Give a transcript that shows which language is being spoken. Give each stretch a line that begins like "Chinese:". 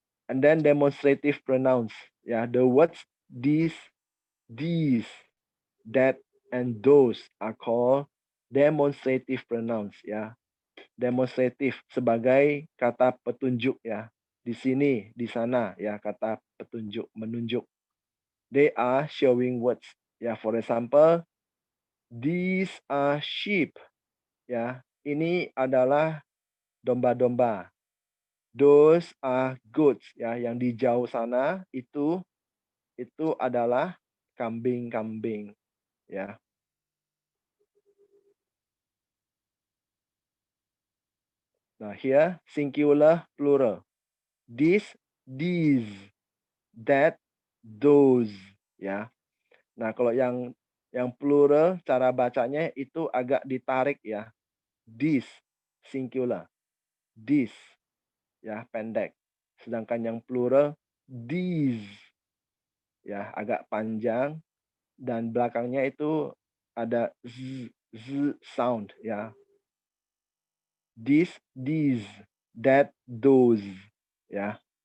English: And then demonstrative pronouns. Ya, the words these, that, and those are called demonstrative pronouns.
Indonesian: Ya, demonstratif sebagai kata petunjuk ya. Di sini, di sana ya, kata petunjuk, menunjuk.
English: They are showing words. Ya, for example, these are sheep.
Indonesian: Ya, ini adalah domba-domba.
English: Those are goats
Indonesian: ya, yang di jauh sana itu adalah kambing-kambing ya.
English: Nah, here singular, plural. This, these, that, those, ya.
Indonesian: Nah, kalau yang plural cara bacanya itu agak ditarik ya.
English: This, singular. This, ya,
Indonesian: pendek. Sedangkan yang plural these, ya, agak panjang dan belakangnya itu ada z sound ya.
English: This, these, that, those, ya.